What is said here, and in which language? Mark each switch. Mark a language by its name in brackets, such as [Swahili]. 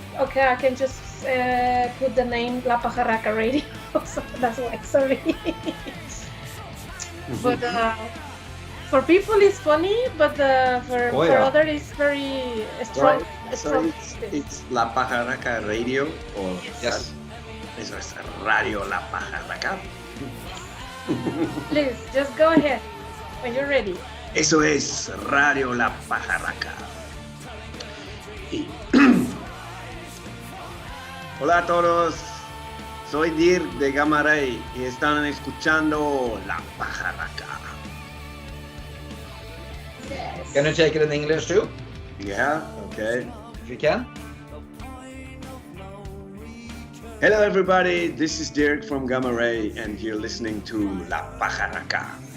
[English] Okay, I can just put the name La Pajarraca Radio. So that's why. Sorry. But for people it's funny, but for others it's very strong. Right. So it's La Pajarraca Radio, or yes. [Spanish] Eso es Radio La Pajarraca. [English] Please, just go ahead when you're ready. [Spanish] Eso es Radio La Pajarraca. Y hola a todos, soy Dirk de Gamma Ray y están escuchando La Pajarraca. [English] Yes. Can you take it in English too? Yeah, okay. If you can. Hello everybody, this is Dirk from Gamma Ray and you're listening to La Pajarraca.